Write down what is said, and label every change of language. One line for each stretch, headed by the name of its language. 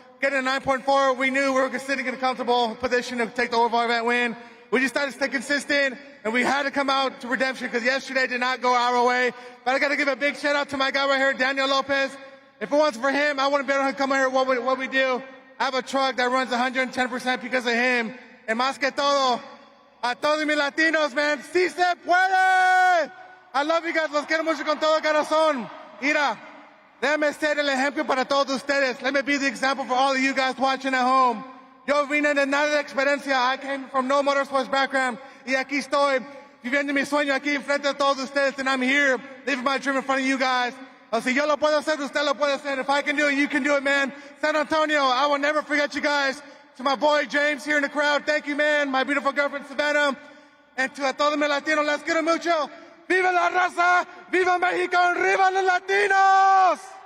English: Getting a 9.4, we knew we were sitting in a comfortable position to take the overall event win. We just started to stay consistent, and we had to come out to redemption because yesterday did not go our way. But I got to give a big shout out to my guy right here, Daniel Lopez. If it wasn't for him, I wouldn't be able to come here what we do. I have a truck that runs 110% because of him.
Spanish: And más que todo, a todos mis latinos, man, sí se puede. I love you guys. Los quiero mucho con todo corazón. Mira, déjame ser el ejemplo para todos ustedes.
English: Let me be the example for all of you guys watching at home.
Spanish: Yo vine de nada de experiencia.
English: I came from no motorsports background.
Spanish: Y aquí estoy viviendo mi sueño aquí enfrente de todos ustedes.
English: And I'm here living my dream in front of you guys.
Spanish: Si yo lo puedo hacer, usted lo puede hacer. If I can do it, you can do it, man.
English: San Antonio, I will never forget you guys. To my boy James here in the crowd, thank you, man. My beautiful girlfriend Savannah.
Spanish: And to todos mis latinos, les quiero mucho. ¡Viva la raza! ¡Viva México! ¡Arriba los latinos!